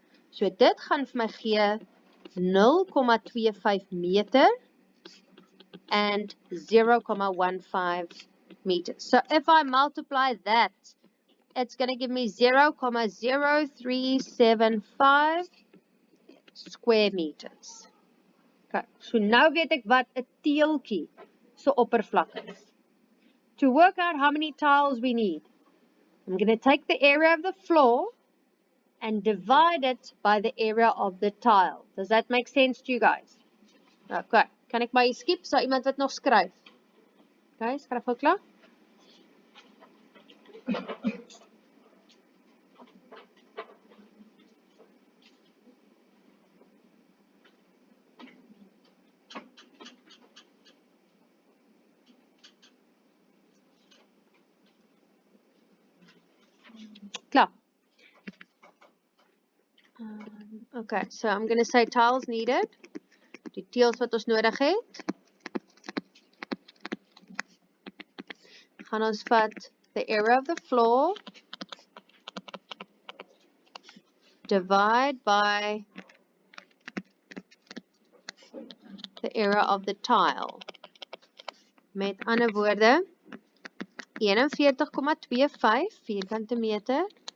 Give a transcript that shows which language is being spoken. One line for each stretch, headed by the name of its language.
Afrikaans: So dit gaan vir my gee 0.25 meter
English: and
Afrikaans: 0.15 meters.
English: So if I multiply that, it's going to give me 0.0375 square meters.
Afrikaans: Okay, so nou weet ek wat 'n teeltjie se oppervlak is.
English: To work out how many tiles we need, I'm going to take the area of the floor and divide it by the area of the tile. Does that make sense to you guys?
Afrikaans: Okay, kan ek maar skip? So iemand wat nog skryf? Okay, skryf gou klaar. Klaar.
English: Okay, so I'm going to say tiles needed.
Afrikaans: Die teels wat ons nodig het. Gaan ons vat
English: the area of the floor, divide by the area of the tile.
Afrikaans: Met ander woorde, 41.25 vierkante meter.